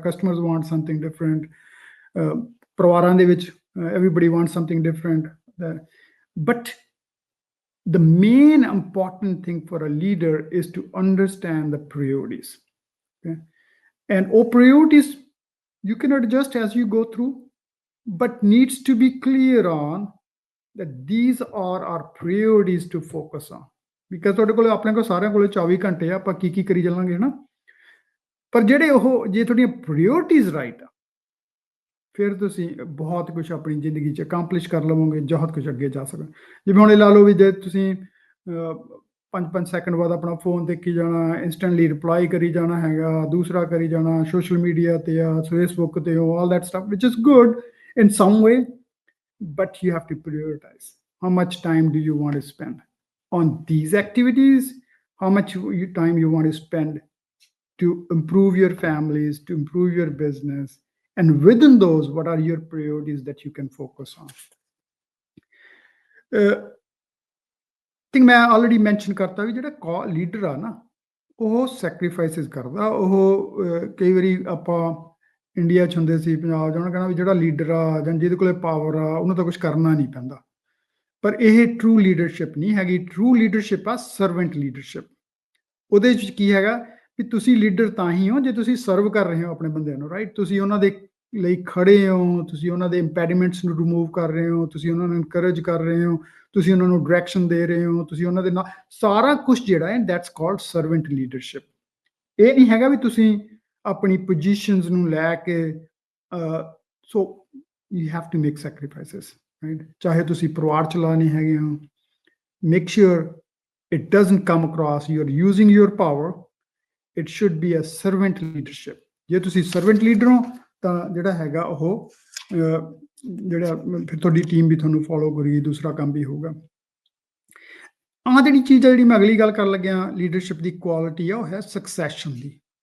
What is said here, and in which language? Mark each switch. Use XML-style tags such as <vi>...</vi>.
<en>customers want something different,</en> <pa>ਪਰਿਵਾਰਾਂ ਦੇ ਵਿੱਚ</pa> <en>Everybody want something different. But the main important thing for a leader is to understand the priorities, okay? And all priorities you can adjust as you go through, but needs to be clear on that these are our priorities to focus on, because</en> <pa>ਤੁਹਾਡੇ ਕੋਲ ਆਪਣੇ ਕੋਲ ਸਾਰਿਆਂ ਕੋਲ 24 ਘੰਟੇ ਆ, ਆਪਾਂ ਕੀ ਕਰੀ ਚੱਲਾਂਗੇ ਨਾ। ਪਰ ਜਿਹੜੇ ਉਹ ਜੇ ਤੁਹਾਡੀਆਂ ਪ੍ਰਾਇੋਰਟੀਜ਼ ਰਾਈਟ ਆ, ਫਿਰ ਤੁਸੀਂ ਬਹੁਤ ਕੁਛ ਆਪਣੀ ਜ਼ਿੰਦਗੀ 'ਚ ਅਕੰਪਲਿਸ਼ ਕਰ ਲਵੋਗੇ, ਬਹੁਤ ਕੁਛ ਅੱਗੇ ਜਾ ਸਕਦਾ। ਜਿਵੇਂ ਹੁਣ ਇਹ ਲਾ ਲਓ ਵੀ ਜੇ ਤੁਸੀਂ 5-5 ਸੈਕਿੰਡ ਬਾਅਦ ਆਪਣਾ ਫੋਨ ਦੇਖੀ ਜਾਣਾ, ਇੰਸਟੈਂਟਲੀ ਰਿਪਲਾਈ ਕਰੀ ਜਾਣਾ ਹੈਗਾ, ਦੂਸਰਾ ਕਰੀ ਜਾਣਾ, ਸੋਸ਼ਲ ਮੀਡੀਆ ਤੇ ਆ, ਫੇਸਬੁੱਕ ਤੇ ਹੋ,</pa> <en>All that stuff ਵਿਚ is good in some way, but you have to prioritize. How much time do you want to spend on these activities? How much time you want to spend to improve your families, to improve your business? And within those, what are your priorities that you can focus on? I think</en> <pa>ਮੈਂ already mention ਕਰਤਾ ਵੀ ਜਿਹੜਾ leader ਆ ਨਾ, ਉਹ ਸੈਕਰੀਫਾਈਸਿਸ ਕਰਦਾ। ਉਹ ਕਈ ਵਾਰੀ ਆਪਾਂ ਇੰਡੀਆ 'ਚ ਹੁੰਦੇ ਸੀ, ਪੰਜਾਬ 'ਚ, ਉਹਨੇ ਕਹਿਣਾ ਵੀ ਜਿਹੜਾ ਲੀਡਰ ਆ ਜਾਂ ਜਿਹਦੇ ਕੋਲੇ ਪਾਵਰ ਆ, ਉਹਨੂੰ ਤਾਂ ਕੁਛ ਕਰਨਾ ਨਹੀਂ ਪੈਂਦਾ। ਪਰ ਇਹ ਟਰੂ ਲੀਡਰਸ਼ਿਪ ਨਹੀਂ ਹੈਗੀ। ਟਰੂ ਲੀਡਰਸ਼ਿਪ ਆ ਸਰਵੈਂਟ ਲੀਡਰਸ਼ਿਪ। ਉਹਦੇ ਵਿੱਚ ਕੀ ਹੈਗਾ ਵੀ ਤੁਸੀਂ ਲੀਡਰ ਤਾਂ ਹੀ ਹੋ ਜੇ ਤੁਸੀਂ ਸਰਵ ਕਰ ਰਹੇ ਹੋ ਆਪਣੇ ਬੰਦਿਆਂ ਨੂੰ, ਰਾਈਟ? ਤੁਸੀਂ ਉਹਨਾਂ ਦੇ ਲਈ ਖੜੇ ਹੋ, ਤੁਸੀਂ ਉਹਨਾਂ ਦੇ ਇੰਪੈਡੀਮੈਂਟਸ ਨੂੰ ਰਿਮੂਵ ਕਰ ਰਹੇ ਹੋ, ਤੁਸੀਂ ਉਹਨਾਂ ਨੂੰ ਇਨਕਰੇਜ ਕਰ ਰਹੇ ਹੋ, ਤੁਸੀਂ ਉਹਨਾਂ ਨੂੰ ਡਾਇਰੈਕਸ਼ਨ ਦੇ ਰਹੇ ਹੋ, ਤੁਸੀਂ ਉਹਨਾਂ ਦੇ ਨਾਲ ਸਾਰਾ ਕੁਛ ਜਿਹੜਾ ਹੈ,</pa> <en>That's called servant leadership.</en> <pa>ਇਹ ਨਹੀਂ ਹੈਗਾ ਵੀ ਤੁਸੀਂ ਆਪਣੀ ਪੋਜੀਸ਼ਨਸ ਨੂੰ ਲੈ ਕੇ so</pa> <en>you have to make sacrifices,</en> <pa>right? ਚਾਹੇ ਤੁਸੀਂ ਪਰਿਵਾਰ ਚਲਾਣੇ ਹੈਗੇ ਹੋ,</pa> <en>Make sure it doesn't come across you're using your power. It should be a servant leadership.</en> <pa>ਜੇ ਤੁਸੀਂ ਸਰਵੈਂਟ ਲੀਡਰ ਹੋ ਤਾਂ ਜਿਹੜਾ ਹੈਗਾ ਉਹ ਜਿਹੜਾ ਫਿਰ ਤੁਹਾਡੀ ਟੀਮ ਵੀ ਤੁਹਾਨੂੰ ਫੋਲੋ ਕਰੇਗੀ, ਦੂਸਰਾ ਕੰਮ ਵੀ ਹੋਊਗਾ। ਆਹ ਜਿਹੜੀ ਚੀਜ਼ ਆ, ਜਿਹੜੀ ਮੈਂ ਅਗਲੀ ਗੱਲ ਕਰਨ ਲੱਗਿਆ ਲੀਡਰਸ਼ਿਪ ਦੀ ਕੁਆਲਿਟੀ ਆ, ਉਹ ਹੈ ਸਕਸੈਸ਼ਨ ਦੀ।</pa>